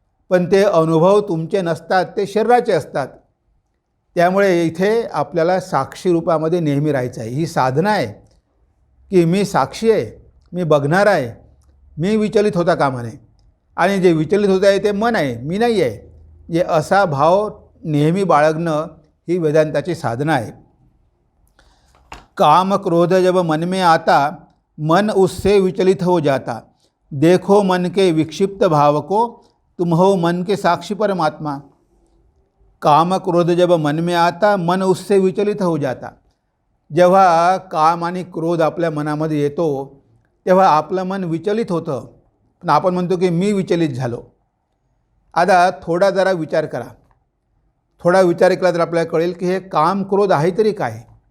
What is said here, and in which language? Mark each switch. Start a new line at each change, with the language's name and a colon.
Marathi: पण ते अनुभव तुमचे नसतात, ते शरीराचे असतात. त्यामुळे इथे आपल्याला साक्षी रूपामध्ये नेहमी राहायचं आहे. ही साधना आहे की मी साक्षी आहे, मी बघणार आहे, मी विचलित होता कामा नये. आणि जे विचलित होत आहे ते मन आहे, मी नाही आहे. जे असा भाव नेहमी बाळगणं ही वेदांताची साधना आहे.
Hindi: काम क्रोध जब मन में आता, मन उससे विचलित हो जाता. देखो मन के विक्षिप्त भाव को, तुम हो मन के साक्षी परमात्मा. काम क्रोध जब मन में आता, मन उससे विचलित हो जाता.
Marathi: जेव्हा काम आणि क्रोध आपल्या मनामध्ये येतो तेव्हा आपलं मन विचलित होतं. पण आपण म्हणतो की मी विचलित झालो. आता थोडा जरा विचार करा. थोडा विचार केला तर आपल्याला कळेल की हे काम क्रोध आहे तरी काय?